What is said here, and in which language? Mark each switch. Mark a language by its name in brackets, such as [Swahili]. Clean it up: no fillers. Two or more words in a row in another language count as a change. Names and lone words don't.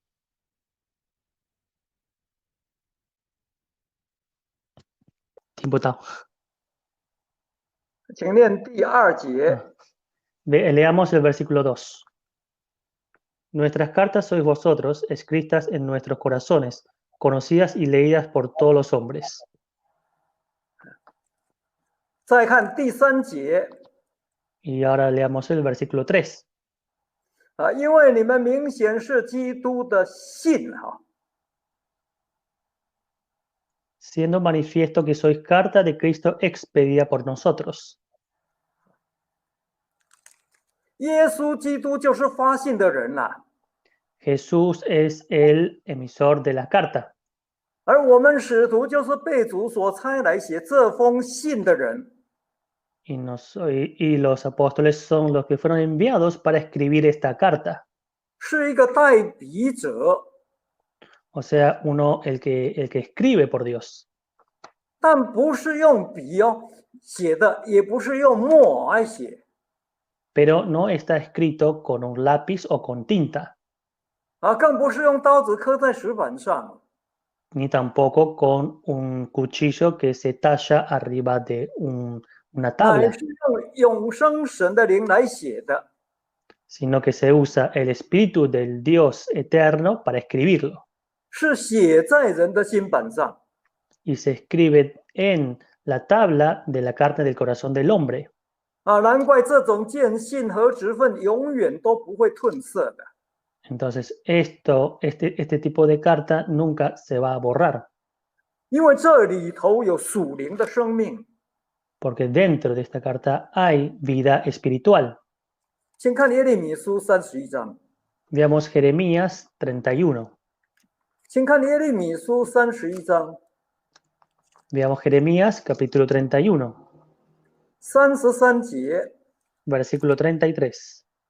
[Chinese] 听不到。请念第2节。 [Spanish] Leamos el versículo 2. Nuestras cartas sois vosotros, escritas en nuestros corazones, conocidas y leídas por todos los hombres. [Chinese] 再看第3节。 [Spanish] Y ahora leamos el versículo 3. [Chinese] 因为你们明显是基督的信哈。 [Spanish] Siendo manifiesto que sois carta de Cristo expedida por nosotros. [Chinese] 耶稣基督就是发信的人呐、 [Spanish] Jesús es el emisor de la carta. [Chinese] 而我们使徒就是被主所差来写这封信的人。 [Spanish] Y los apóstoles son los que fueron enviados para escribir esta carta. [Chinese] 是一个代笔者， [Spanish] O sea, el que escribe por Dios. [Chinese] 但不是用笔写的，也不是用墨来写。 [Spanish] Pero no está escrito con un lápiz o con tinta. [Chinese] 更不是用刀子刻在石板上。 [Spanish] Ni tampoco con un cuchillo que se talla arriba de una tabla. [Chinese] 乃是用永生神的灵来写的。 [Spanish] Sino que se usa el espíritu del Dios eterno para escribirlo. [Chinese] 是写在人的心板上。 [Spanish] Y se escribe en la tabla de la carne del corazón del hombre. [Chinese] 难怪这种见信和职分永远都不会褪色的。 [Spanish] Entonces, este tipo de carta nunca se va a borrar. [Chinese] 因为这里头有属灵的生命。 [Spanish] Porque dentro de esta carta hay vida espiritual. [Chinese] 请看耶利米书31章。 [Spanish] Veamos Jeremías 31. [Chinese] 请看耶利米书31章。 [Spanish] Veamos Jeremías capítulo 31. [Chinese] 33 节。 [Spanish] Versículo 33.